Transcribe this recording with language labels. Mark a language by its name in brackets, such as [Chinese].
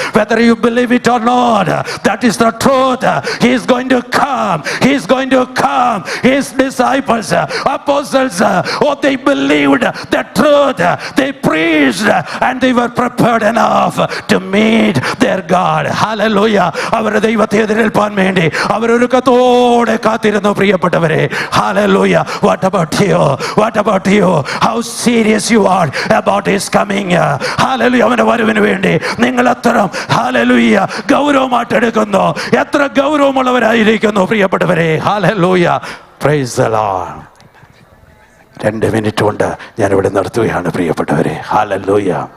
[English] Whether you believe it or not, that is the truth. He is going to come. He is going to come. His disciples, apostles, they believed the truth. They preached and they were prepared enough to meet their God. Hallelujah. [Malayalam] അവരുടെ ദൈവത്തെ എതിരേൽപ്പാൻ വേണ്ടി അവരൊരുക്കത്തോടെ കാത്തിരുന്നു പ്രിയപ്പെട്ടവരെ. [English] Hallelujah. What about you? What about you? How serious you are about his coming? Hallelujah. [Malayalam] അവന്റെ വരവിന് വേണ്ടി നിങ്ങൾ എത്ര ഹല്ലേലൂയ ഗൗരവമായിട്ട് എടുക്കുന്നു, എത്ര ഗൗരവമുള്ളവരായിരിക്കുന്നു പ്രിയപ്പെട്ടവരെ. Hallelujah, [English] Praise the Lord. [Malayalam] 2 minute കൊണ്ട് ഞാനിവിടെ നിർത്തുകയാണ് പ്രിയപ്പെട്ടവരെ. ഹല്ലേലൂയ.